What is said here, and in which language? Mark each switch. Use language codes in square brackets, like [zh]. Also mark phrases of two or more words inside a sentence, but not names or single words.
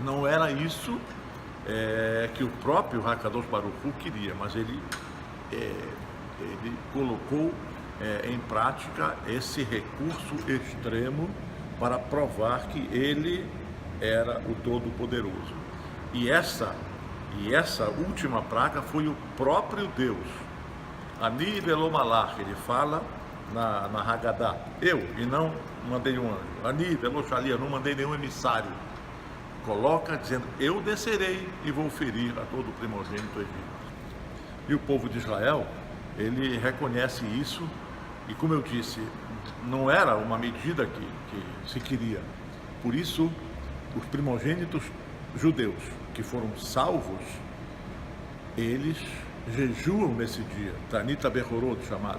[pt] Não era isso que o próprio [he] הקדוש ברוך הוא [pt] queria, mas ele colocou em prática esse recurso extremo para provar que ele era o Todo-Poderoso. E essa última praga foi o próprio Deus. [he] אני ולא מלאך, [pt] ele fala na Haggadah, eu e não mandei um anjo. [he] אני ולא שליח, [pt] eu não mandei nenhum emissário. Coloca dizendo, eu descerei e vou ferir a todo primogênito egípcio. E o povo de Israel, ele reconhece isso, e como eu disse, não era uma medida que se queria. Por isso, os primogênitos judeus que foram salvos, eles jejuam nesse dia, [he] תענית בכורות [pt] chamado.